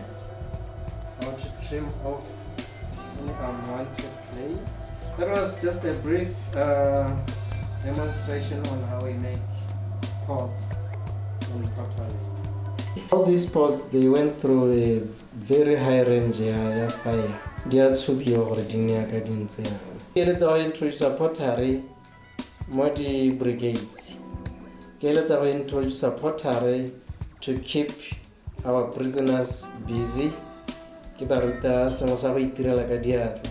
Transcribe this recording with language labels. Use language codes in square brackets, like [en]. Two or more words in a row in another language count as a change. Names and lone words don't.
[en] I want to trim off any unwanted clay. That was just a brief demonstration on how we make pots in pottery. All these sports, they went through a very high range ya fire. [tn] Di a tshubiwa gore di nne ka di ntse yang. Ke eletsa go [en] introduce pottery [tn] mo di brigades. Ke eletsa go [en] introduce pottery to keep our prisoners busy. [tn] Ke ba ruta sengwe sa go itirela ka diatla.